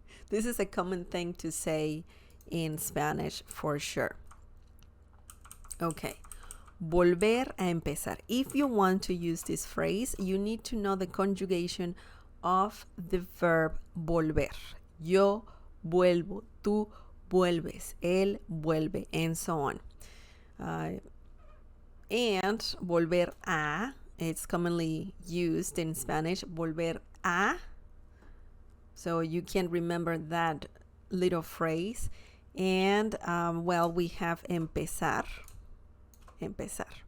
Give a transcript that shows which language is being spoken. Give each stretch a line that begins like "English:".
English: This is a common thing to say in Spanish for sure. Okay,
Spanish: volver a empezar.
English: If you want to use this phrase, you need to know the conjugation of the verb volver.
Spanish: Yo vuelvo, tú vuelves, él vuelve,
English: and so on. And volver a, it's commonly used in Spanish, volver a. So you can remember that little phrase. And, we have empezar. Empezar.